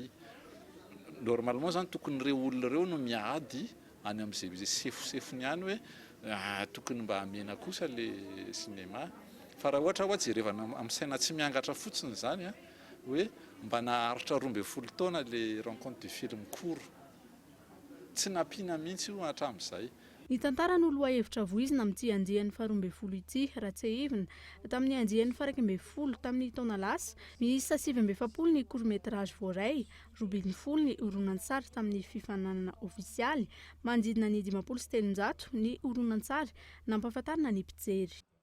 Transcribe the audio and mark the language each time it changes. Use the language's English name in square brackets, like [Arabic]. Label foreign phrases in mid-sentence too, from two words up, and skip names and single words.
[Malagasy] Normalement zany tokony ireo olona ireo no miady any amin'izay sefosefony ihany hoe tokony mba hamena kosa [French] le cinéma. [Malagasy] Fa raha ohatra jerevana amin'ny saina tsy miangatra fotsiny zany hoe mba naharitra 12 taona [French] le rencontre du film court [Malagasy] tsy nampiana mihitsy io hatramin'izay. Ny tantara no loha hevitra voizina amin'ity andian'ny faharoa 12 ity raha tsy hevina tamin'ny andian'ny faraka 20 tamin'ny taona lasa miisa 770 ny court-métrage voaray, 20 ny horonan-tsary tamin'ny fifaninanana ofisialy, manodidina ny 570 ny horonan-tsary nampahafantarina ny mpijery.